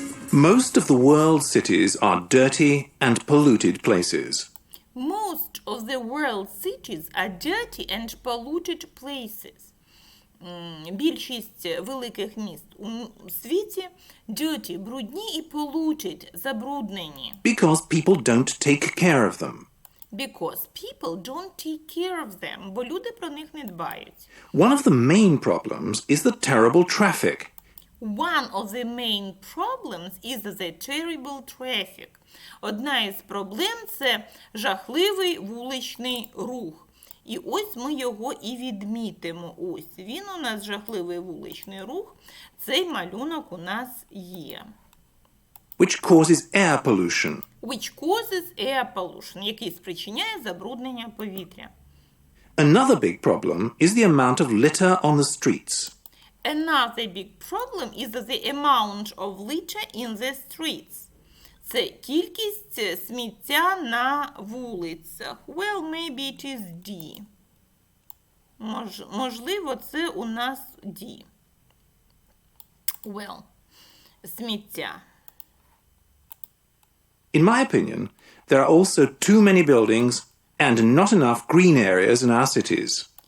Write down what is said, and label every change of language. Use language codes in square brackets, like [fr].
[en] Most of the world's cities are dirty and polluted places. Most of the world's cities are dirty and polluted places. [uk] Більшість великих міст у світі [en] dirty, [uk] брудні і [en] polluted, [uk] забруднені. [en] Because people don't take care of them. Because people don't take care of them, [uk] бо люди про них не дбають. [en] One of the main problems is the terrible traffic. One of the main problems is the terrible traffic. [uk] Одна із проблем – це жахливий вуличний рух. І ось ми його і відмітимо. Ось він у нас, жахливий вуличний рух. Цей малюнок у нас є. [en] Which causes air pollution. Which causes air pollution, [uk] який спричиняє забруднення повітря. [en] Another big problem is the amount of litter on the streets. Another big problem is the amount of litter in the streets. [uk] Це кількість сміття на вулицях. [en] Well, maybe it is D. [uk] Можливо, це у нас D. [en] Well, [uk] сміття. [en] In my opinion, there are also too many buildings and not enough green areas in our cities.